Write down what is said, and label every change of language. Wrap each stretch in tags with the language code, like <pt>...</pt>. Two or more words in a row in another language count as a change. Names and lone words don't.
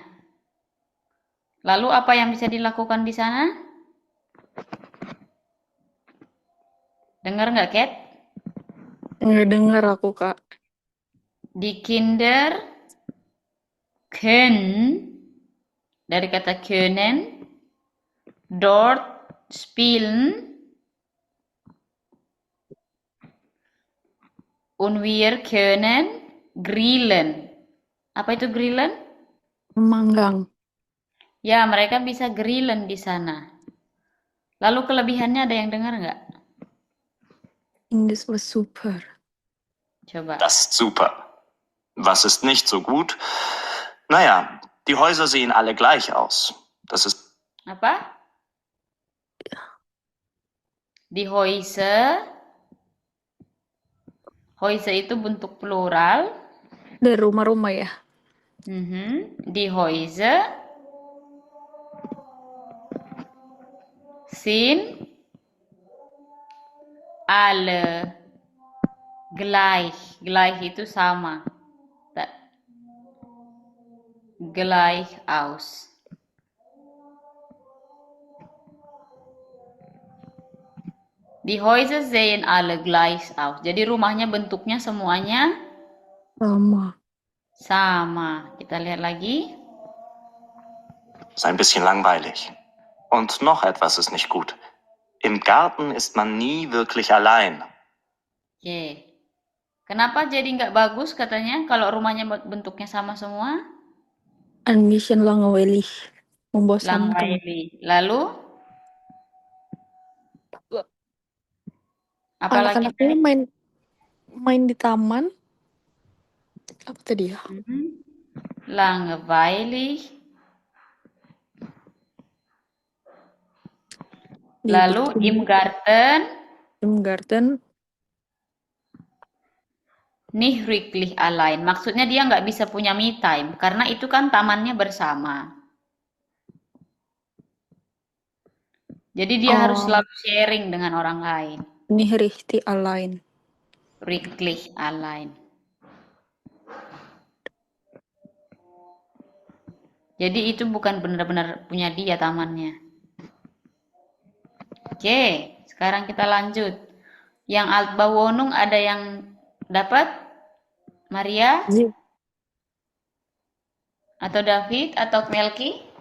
<id>Lalu apa yang bisa dilakukan di sana? Dengar nggak, Kat? Nggak dengar aku, Kak.</id> <de>Die Kinder können,</de> <id>dari kata</id> <de>können, dort spielen und wir können grillen.</de> <id>Apa itu grillen? Memanggang. Ya, mereka bisa grillen di sana. Lalu kelebihannya ada yang dengar nggak?</id> <de>Das war super.</de> <id>Coba.</id> <de>Das ist super. Was ist nicht so gut? Naja, die Häuser sehen alle gleich aus. Das ist</de> <id>Apa? Di Häuser. Häuser itu bentuk plural. Dari rumah-rumah ya.</id> <de>Die Häuser sind alle gleich. Gleich itu sama. Gleich aus. Die Häuser sehen alle gleich aus.</de> <id>Jadi rumahnya bentuknya semuanya sama. Kita lihat lagi.</id> <de>Ist ein bisschen langweilig. Und noch etwas ist nicht gut. Im Garten ist man nie wirklich allein.</de> <id>Oke. Kenapa jadi nggak bagus katanya kalau rumahnya bentuknya sama semua?</id> <de>Ein bisschen langweilig.</de> <id>Membosankan.</id> <de>Langweilig.</de> <id>Lalu? Apalagi? Anak-anaknya main di taman. Apa tadi ya?</id> <de>Langweilig. Lalu im Garten. Im Garten. Nicht wirklich allein.</de> <id>Maksudnya dia nggak bisa punya</id> <en>me time.</en> <id>Karena itu kan tamannya bersama. Jadi dia harus selalu sharing dengan orang lain.</id> <de>Nicht richtig allein. Wirklich allein.</de> <id>Jadi itu bukan benar-benar punya dia tamannya. Oke, sekarang kita lanjut. Yang Altbauwohnung ada yang dapat? Maria? Atau David? Atau Melki?</id>